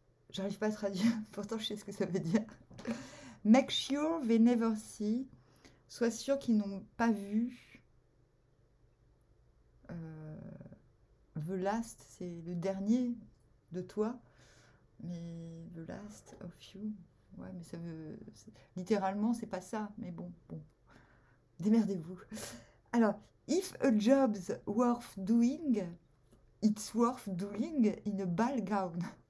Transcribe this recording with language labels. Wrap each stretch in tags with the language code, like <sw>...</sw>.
<fr>J'arrive pas à traduire, pourtant je sais ce que ça veut dire.</fr> <en>Make sure they never see.</en> <fr>Sois sûr qu'ils n'ont pas vu.</fr> <en>The last,</en> <fr>c'est le dernier de toi. Mais</fr> <en>the last of you.</en> <fr>Ouais, mais ça veut. Littéralement, c'est pas ça. Mais bon. Démerdez-vous. Alors,</fr> <en>if a job's worth doing, it's worth doing in a ball gown.</en>